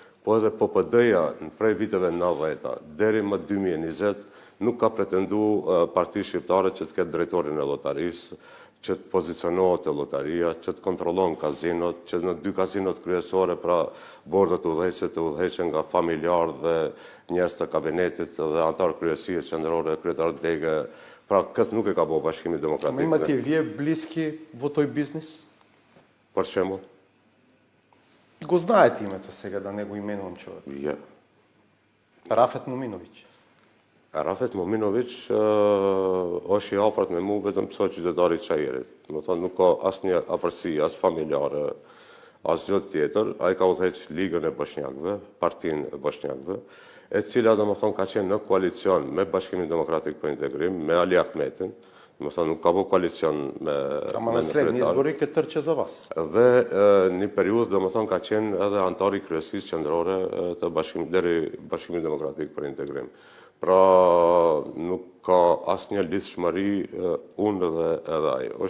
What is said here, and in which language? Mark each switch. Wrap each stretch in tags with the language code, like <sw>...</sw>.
<sq>po edhe PPD-ja prej viteve 90 deri më 2020 nuk ka pretenduar parti shqiptare që të ketë drejtorin e lotarisë, që të pozicionohet e lotaria, që të kontrollon kazinot, që në 2 kazinot kryesore pra bordet udhëheqëse të udhëheqen nga familjar dhe njerëz të kabinetit dhe antar kryesie qendrore, kryetar dege. Pra këtë nuk e ka bëu Bashkimi Demokratik.</sq> <mk>Ама имате вие близки во тој бизнис?</mk> <sq>Për shembull,</sq> <mk>Го знаете името сега, да не го именувам човек.</mk> <sq>ja.</sq> <mk>Рафет Моминович.</mk> <sq>Rafet Mominović është I afërt me mu vetëm pse qytetari I Çajerit. Do të thonë nuk ka asnjë afërsi, as familjare, as gjë tjetër. Ai ka udhëheq Ligën e Bosnjakëve, Partinë e Bosnjakëve, e cila domethënë ka qenë në koalicion me Bashkimin Demokratik për Integrim, me Ali Ahmetin, Domethënë nuk ka po koalicion me</sq> <mk>Ама на следни избори ќе трче за вас.</mk> <sq>Dhe një periudhë domethënë ka qenë edhe antar i kryesisë qendrore të Bashkimit Demokratik për Integrim. Pra nuk ka asnjë lidhshmëri unë dhe edhe ai.</sq>